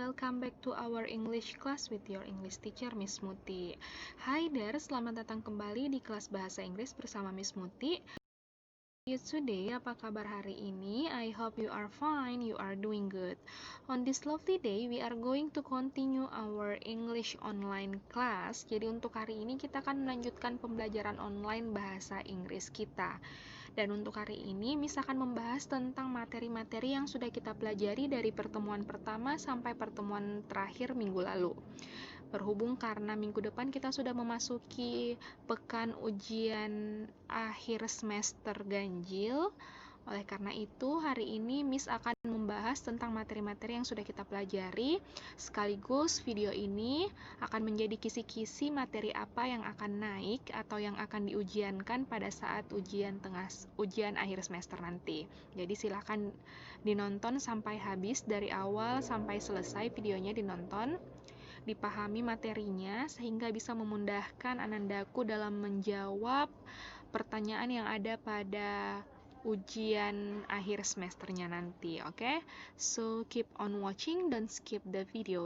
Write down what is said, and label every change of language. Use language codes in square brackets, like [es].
[en] Welcome back to our English class with your English teacher Miss Muti. Hi there, [id] selamat datang kembali di kelas bahasa Inggris bersama Miss Muti. [en] Today, [id] apa kabar hari ini? [en] I hope you are fine, you are doing good. On this lovely day, we are going to continue our English online class. [id] Jadi untuk hari ini kita akan melanjutkan pembelajaran online bahasa Inggris kita. Dan untuk hari ini, Miss akan membahas tentang materi-materi yang sudah kita pelajari dari pertemuan pertama sampai pertemuan terakhir minggu lalu. Berhubung karena minggu depan kita sudah memasuki pekan ujian akhir semester ganjil, oleh karena itu hari ini Miss akan membahas tentang materi-materi yang sudah kita pelajari, sekaligus video ini akan menjadi kisi-kisi materi apa yang akan naik atau yang akan diujiankan pada saat ujian akhir semester nanti. Jadi silahkan dinonton sampai habis, dari awal sampai selesai videonya dinonton, dipahami materinya sehingga bisa memudahkan Anandaku dalam menjawab pertanyaan yang ada pada ujian akhir semesternya nanti. Oke? [en] So keep on watching, don't skip the video.